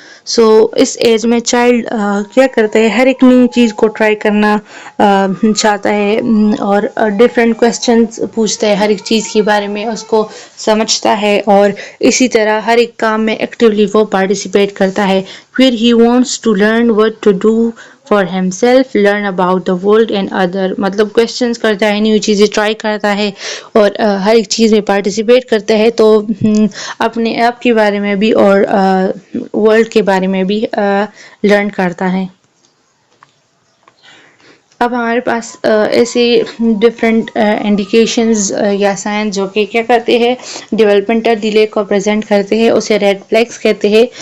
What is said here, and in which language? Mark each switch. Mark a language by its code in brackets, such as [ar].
[ur] سو اس age میں child کیا کرتا ہے، ہر ایک نئی چیز کو ٹرائی کرنا چاہتا ہے اور ڈفرینٹ کویسچنس پوچھتا ہے، ہر ایک چیز کے بارے میں اس کو سمجھتا ہے اور اسی طرح ہر ایک کام میں ایکٹیولی وہ پارٹیسپیٹ کرتا ہے. [en] پھر he wants to learn what to do for himself, learn about the world and other. [ur] مطلب کویسچنس کرتا ہے، نیو چیزیں ٹرائی کرتا ہے اور ہر ایک چیز میں پارٹیسپیٹ کرتا ہے. تو اپنے آپ کے بارے میں بھی اور ورلڈ کے بارے میں بھی لرن کرتا ہے. اب ہمارے پاس ایسے ڈفرینٹ انڈیکیشنز یا سائنس جو کہ کیا کرتے ہیں، ڈیولپمنٹل ڈیلے کو پریزنٹ کرتے ہیں، اسے ریڈ فلیگس کہتے ہیں.